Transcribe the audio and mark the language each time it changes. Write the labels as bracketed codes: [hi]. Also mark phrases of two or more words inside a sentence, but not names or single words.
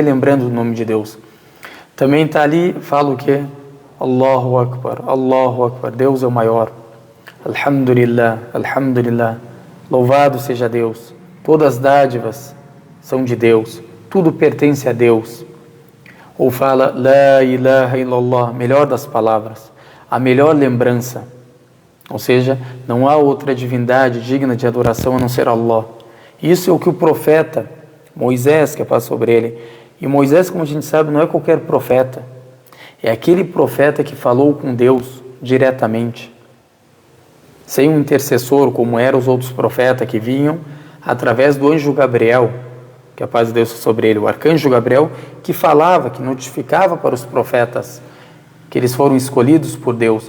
[pt] Lembrando o nome de Deus. Também está ali, fala o que? [ar] الله أكبر, [pt] Deus é o maior. [ar] الحمد لله، الحمد لله, [pt] louvado seja Deus. Todas as dádivas são de Deus, tudo pertence a Deus. Ou fala, [ar] لا إله إلا الله, [pt] melhor das palavras, a melhor lembrança. Ou seja, não há outra divindade digna de adoração a não ser Allah. Isso é o que o profeta Moisés, que passa sobre ele. E Moisés, como a gente sabe, não é qualquer profeta. É aquele profeta que falou com Deus diretamente, sem um intercessor, como eram os outros profetas que vinham através do anjo Gabriel, que a paz de Deus sobre ele, o arcanjo Gabriel, que falava, que notificava para os profetas que eles foram escolhidos por Deus.